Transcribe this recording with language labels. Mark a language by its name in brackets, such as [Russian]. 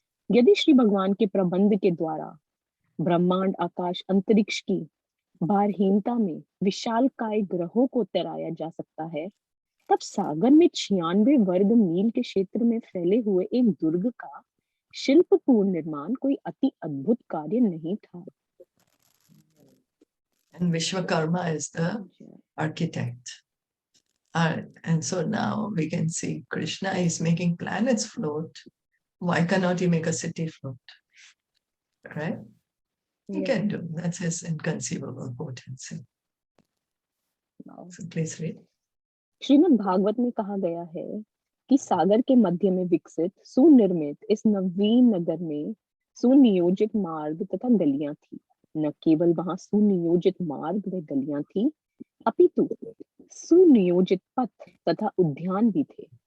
[Hindi] यदि श्री भगवान के प्रबंध के द्वारा ब्रह्मांड, आकाश, अंतरिक्ष की भारहीनता में विशालकाय ग्रहों को तैराया जा सकता है, तब सागर में 96 वर्ग मील के क्षेत्र में फैले हुए एक दुर्ग का शिल्पपूर्ण निर्माण कोई अति अद्भुत कार्य नहीं था। [English] And Vishwakarma is the architect. And so now we can see Krishna is making planets float. Why cannot he make a city float? Right? He can do. That's his inconceivable potency. So please read. [Hindi] Shrimad Bhagavat में कहा गया है कि सागर के मध्य में विकसित सुनिर्मित इस नवीन नगर में सुनियोजित मार्ग तथा गलियां थी। न केवल वहां सुनियोजित मार्ग व गलियां थी, अपितु सुनियोजित पथ तथा उद्यान भी थे।